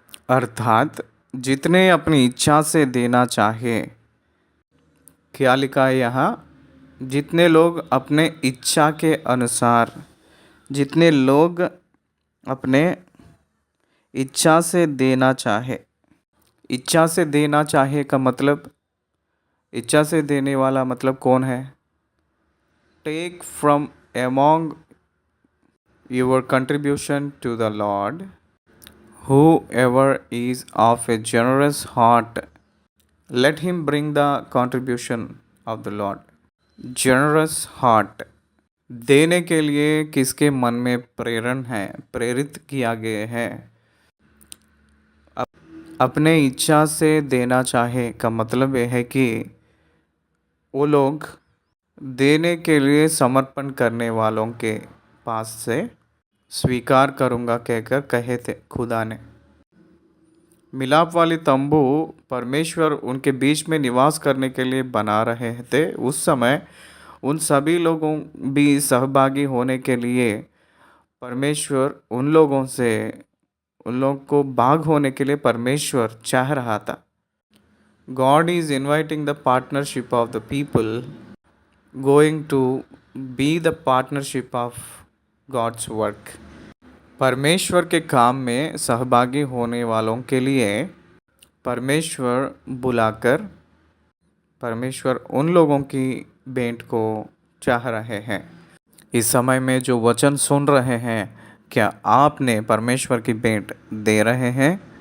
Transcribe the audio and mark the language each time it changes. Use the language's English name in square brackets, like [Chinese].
[Hindi] अर्थात जितने अपनी इच्छा से देना चाहे, क्या लिखा है यहाँ, जितने लोग अपने इच्छा के अनुसार, जितने लोग अपने इच्छा से देना चाहे। इच्छा से देना चाहे का मतलब, इच्छा से देने वाला मतलब कौन है? [English] Take from among your contribution to the Lord. Whoever is of a generous heart, let him bring the contribution of the Lord. [Hindi] Generous heart, देने के लिए किसके मन में प्रेरण है, प्रेरित किया गया है? अपने इच्छा से देना चाहे का मतलब यह है कि वो लोग देने के लिए समर्पण करने वालों के पास से स्वीकार करूँगा कहकर कहे थे खुदा ने। मिलाप वाली तंबू परमेश्वर उनके बीच में निवास करने के लिए बना रहे थे। उस समय उन सभी लोगों भी सहभागी होने के लिए परमेश्वर उन लोगों से, उन लोगों को भाग होने के लिए परमेश्वर चाह रहा था। [English] God is inviting the partnership of the people going to be the partnership of God's work. [Hindi] परमेश्वर के काम में सहभागी होने वालों के लिए परमेश्वर बुलाकर, परमेश्वर उन लोगों की भेंट को चाह रहे हैं। इस समय में जो वचन सुन रहे हैं, क्या आपने परमेश्वर की भेंट दे रहे हैं?